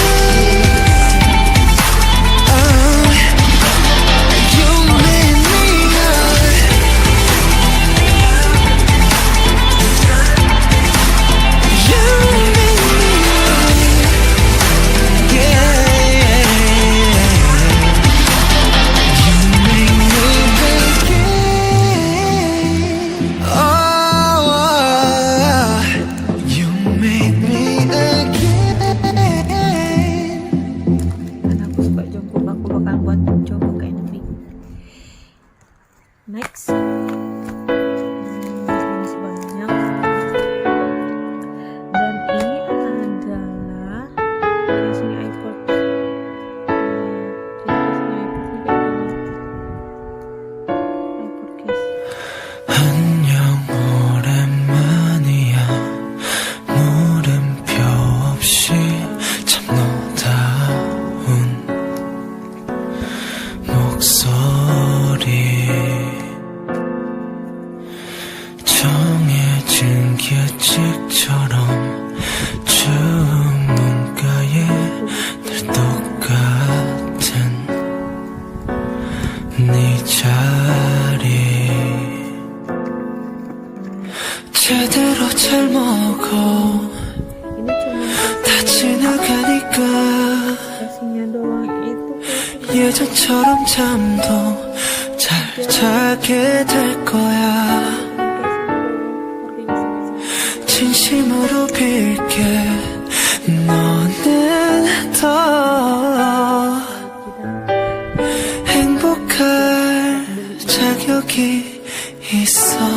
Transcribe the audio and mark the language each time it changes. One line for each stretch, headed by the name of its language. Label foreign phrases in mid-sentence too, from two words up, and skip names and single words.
English: Oh You make me You make me Yeah You make me begin Oh You make me again
Indonesian: karena aku suka Jungkook, aku bakal buat Jungkook kayak nanti. Next masih banyak dan ini adalah casing iPod.
English: iPod case.
Korean: 안녕 오랜만이야 물음표 없이 참 너다운 목소리 정해진 규칙처럼 추운 문가에 늘 똑같은 네 자리 제대로 잘 먹어
Indonesian: Ini cuma
Korean: 다 지나가니까
Indonesian: casingnya doang itu
Korean: 예 예전처럼 잠도 잘 자게 될 거야. 진심으로 빌게 너는 더 행복할 자격이 있어.